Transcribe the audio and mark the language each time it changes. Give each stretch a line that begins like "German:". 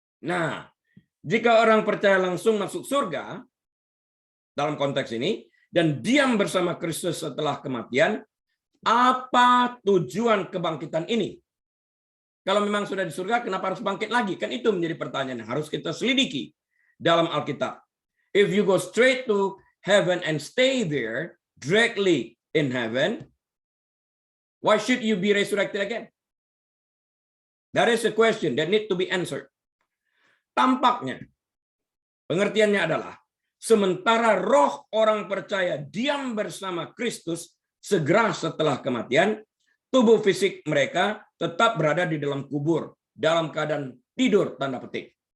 Indonesian: Nah, jika orang percaya langsung masuk surga dalam konteks ini dan diam bersama Kristus setelah kematian, apa tujuan kebangkitan ini? Kalau memang sudah di surga, kenapa harus bangkit lagi? Kan itu menjadi pertanyaan yang harus kita selidiki dalam Alkitab.
English: If you go straight to heaven and stay there directly in heaven, why should you be resurrected again? That is a question that need to be answered.
Indonesian: Tampaknya, pengertiannya adalah, sementara roh orang percaya diam bersama Kristus segera setelah kematian, tubuh fisik mereka tetap berada di dalam kubur, dalam keadaan tidur, tanda petik.